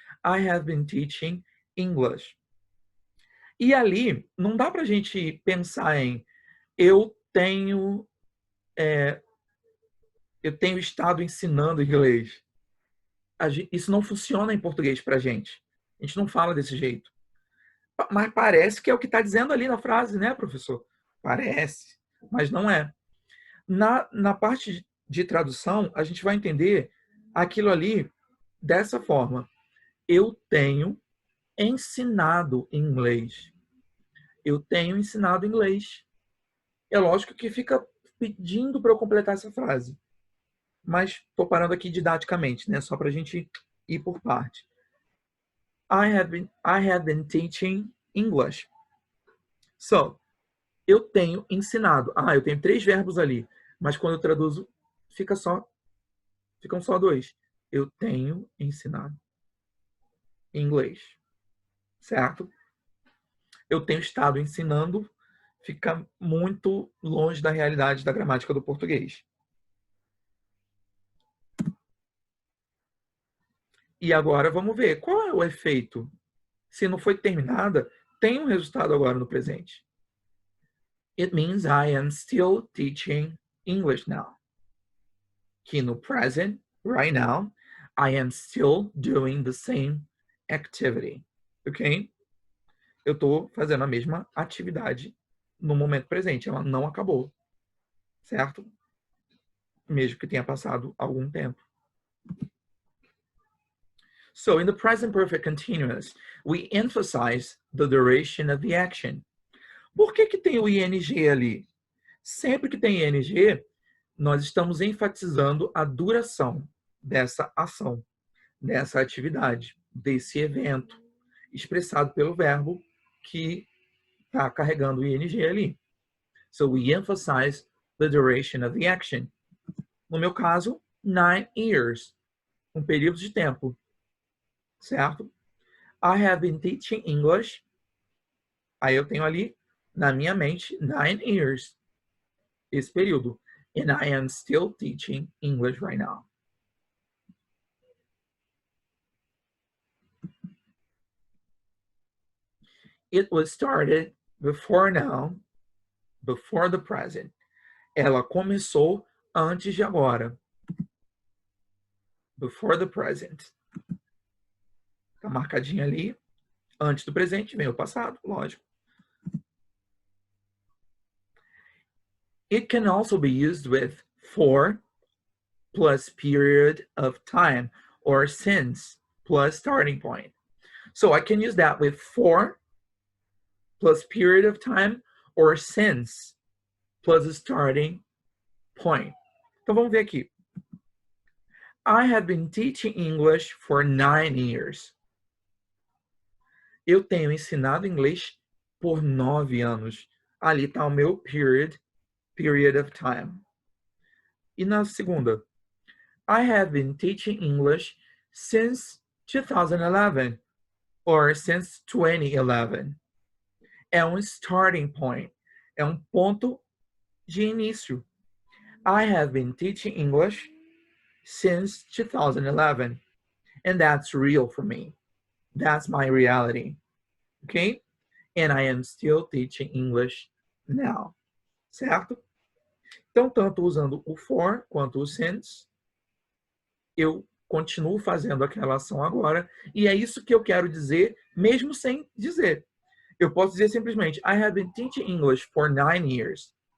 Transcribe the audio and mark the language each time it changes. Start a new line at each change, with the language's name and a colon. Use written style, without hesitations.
English: I have been teaching English.
Portuguese: E ali, não dá pra gente pensar em eu tenho estado ensinando inglês. Isso não funciona em português pra gente. A gente não fala desse jeito. Mas parece que é o que está dizendo ali na frase, né, professor? Parece, mas não é. Na parte de tradução, a gente vai entender aquilo ali dessa forma. Eu tenho ensinado inglês. Eu tenho ensinado inglês. É lógico que fica pedindo para eu completar essa frase. Mas estou parando aqui didaticamente, né? Só para a gente ir por parte.
English: I have been teaching English.
Portuguese: So, eu tenho ensinado. Eu tenho 3 verbos ali. Mas quando eu traduzo, ficam só 2. Eu tenho ensinado inglês. Certo? Eu tenho estado ensinando, fica muito longe da realidade da gramática do português. E agora vamos ver qual é o efeito. Se não foi terminada, tem um resultado agora no presente.
English: It means I am still teaching English now.
Portuguese: Que no
English: present, right now, I am still doing the same activity. Ok?
Portuguese: Eu estou fazendo a mesma atividade no momento presente. Ela não acabou. Certo? Mesmo que tenha passado algum tempo.
English: So, in the present perfect continuous, we emphasize the duration of the action.
Portuguese: Por que tem o ing ali? Sempre que tem ing, nós estamos enfatizando a duração dessa ação, dessa atividade, desse evento, expressado pelo verbo que tá carregando o ing ali.
English: So we emphasize the duration of the action.
Portuguese: No meu caso,
English: 9 years.
Portuguese: Um período de tempo. Certo?
English: I have been teaching English.
Portuguese: Aí eu tenho ali, na minha mente, 9 years. Esse período.
English: And I am still teaching English right now. It was started before now, before the present.
Portuguese: Ela começou antes de agora.
English: Before the present.
Portuguese: Tá marcadinho ali. Antes do presente vem o passado, lógico.
English: It can also be used with for plus period of time or since plus starting point. So I can use that with for plus period of time or since plus starting point.
Portuguese: Então vamos ver aqui.
English: I have been teaching English for 9 years.
Portuguese: Eu tenho ensinado inglês por 9 anos. Ali está o meu period of time. E na segunda,
English: I have been teaching English since 2011 or since 2011.
Portuguese: É um starting point. É um ponto de início.
English: I have been teaching English since 2011. And that's real for me. That's my reality. Okay? And I am still teaching English now.
Portuguese: Certo? Então, tanto usando o for quanto o since, eu continuo fazendo aquela ação agora. E é isso que eu quero dizer, mesmo sem dizer. Eu posso dizer simplesmente,
English: I have been teaching English for 9 years.